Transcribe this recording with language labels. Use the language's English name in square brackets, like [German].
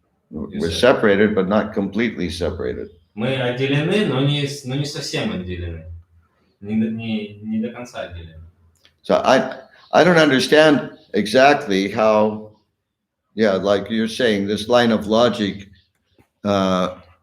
[English] We're separated, but not completely separated. [Russian] Мы отделены, но не совсем отделены. Не до конца отделены. [English] So I don't understand exactly how, yeah, like you're saying, this line of logic that